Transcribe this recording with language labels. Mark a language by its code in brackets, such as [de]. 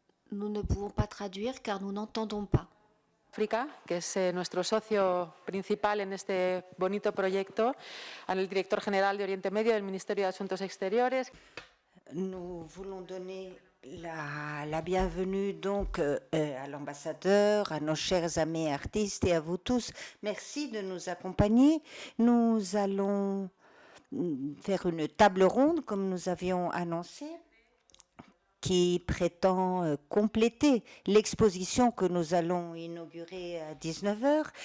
[fr] Nous ne pouvons pas traduire car nous n'entendons pas. [es] África, que es nuestro socio principal en este bonito proyecto, al director general de Oriente Medio del Ministerio de Asuntos Exteriores. [fr] Nous voulons donner la bienvenue donc à l'ambassadeur, à nos chers amis artistes et à vous tous. Merci de nous accompagner. Nous allons faire une table ronde comme nous avions annoncé, qui prétend compléter l'exposition que nous allons inaugurer à 19h.